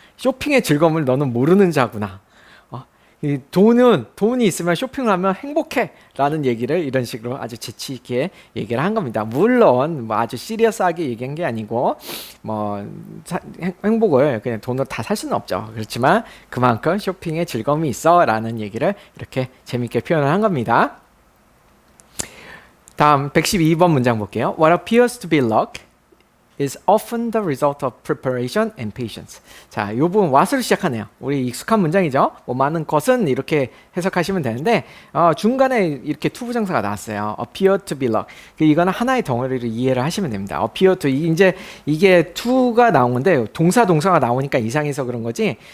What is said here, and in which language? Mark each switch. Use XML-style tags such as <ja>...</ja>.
<ko>쇼핑의 즐거움을 너는 모르는 자구나. 돈이 있으면 쇼핑을 하면 행복해 라는 얘기를 이런 식으로 아주 재치 있게 얘기를 한 겁니다. 물론 뭐 아주 시리어스하게 얘기한 게 아니고 뭐 행복을 그냥 돈으로 다 살 수는 없죠. 그렇지만 그만큼 쇼핑에 즐거움이 있어 라는 얘기를 이렇게 재밌게 표현을 한 겁니다. 다음 112번 문장 볼게요.</ko> <en>What appears to be luck is often the result of preparation and patience.</en> <ko>자, 이 부분 what으로 시작하네요. 우리 익숙한 문장이죠. 뭐 많은 것은 이렇게 해석하시면 되는데 중간에 이렇게 투부정사가 나왔어요.</ko> <en>appear to be luck.</en> <ko>이거는 하나의 덩어리를 이해를 하시면 됩니다. appear to 이제 이게 to가 나온 건데 동사가 나오니까 이상해서 그런 거지.</ko>